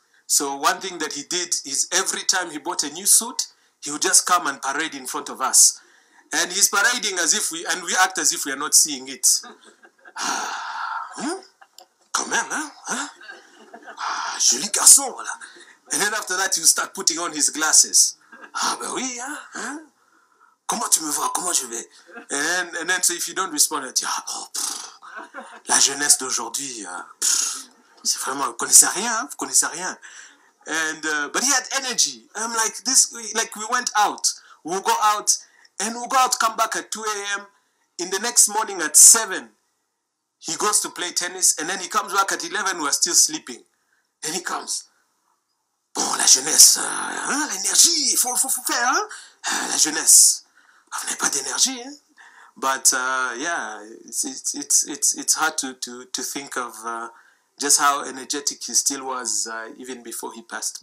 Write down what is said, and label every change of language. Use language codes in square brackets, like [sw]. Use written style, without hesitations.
[en] So one thing that he did is every time he bought a new suit, he would just come and parade in front of us. And he's parading as if we act as if we are not seeing it. [fr] Quand même, hein? Joli garçon, voilà. [en] And then after that, you start putting on his glasses. [fr] Ah, ben oui, hein? Comment tu me vois? Comment je vais? [en] And then so if you don't respond, you oh, [fr] la jeunesse d'aujourd'hui, c'est vraiment, vous connaissez rien. [en] And but he had energy. I'm like this, like we went out. We'll go out, and we'll go out, come back at 2 a.m. In the next morning at 7, he goes to play tennis, and then he comes back at 11. We're still sleeping, and he comes. [fr] Bon, la jeunesse, l'énergie, il faut faire, hein? La jeunesse. Vous n'avez pas d'énergie, hein? [en] But yeah, it's hard to think of just how energetic he still was even before he passed.